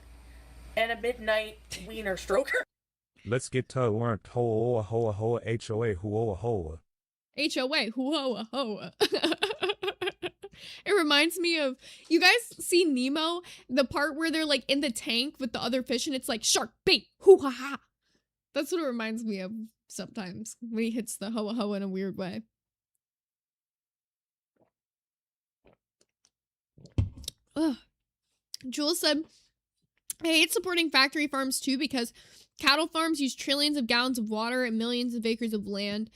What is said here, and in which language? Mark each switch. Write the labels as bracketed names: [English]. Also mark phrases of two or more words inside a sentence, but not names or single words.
[English] And a midnight wiener stroker. Let's get to learn hoa hoa hoa HOA hoa hoa. HOA, hoa hoa. It reminds me of, you guys see Nemo? The part where they're like in the tank with the other fish and it's like shark bait, hoo ha ha. That's what it reminds me of sometimes when he hits the hoa hoa in a weird way. Ugh. Jules said, I hate supporting factory farms too because cattle farms use trillions of gallons of water and millions of acres of land.